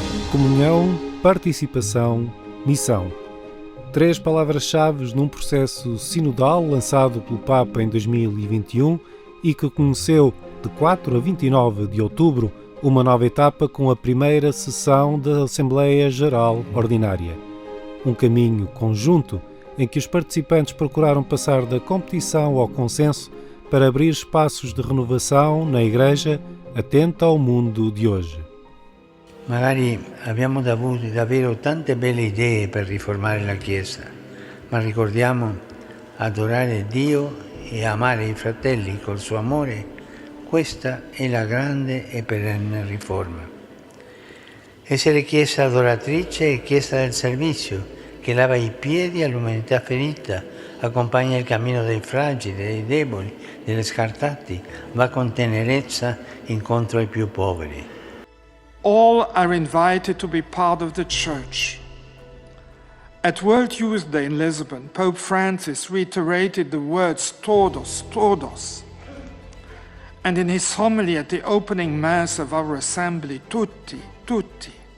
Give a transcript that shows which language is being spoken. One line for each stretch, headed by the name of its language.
Portuguese: Comunhão, participação, missão. 3 palavras-chave num processo sinodal lançado pelo Papa em 2021 e que conheceu, de 4 a 29 de outubro, uma nova etapa com a primeira sessão da Assembleia Geral Ordinária. Um caminho conjunto em que os participantes procuraram passar da competição ao consenso para abrir espaços de renovação na Igreja atenta ao mundo
Italian: di oggi. Magari abbiamo davvero tante belle idee per riformare la Chiesa, ma ricordiamo adorare Dio e amare i fratelli col suo amore. Questa è la grande e perenne riforma. Essere Chiesa adoratrice e Chiesa del servizio, che lava i piedi all'umanità ferita, accompagna il cammino dei fragili, dei deboli, degli scartati, va con tenerezza incontro ai più poveri.
English: All are invited to be part of the Church. At World Youth Day in Lisbon, Pope Francis reiterated the words
Portuguese: todos, todos.
English: And in his homily at the opening Mass of our assembly,
Italian: tutti, tutti.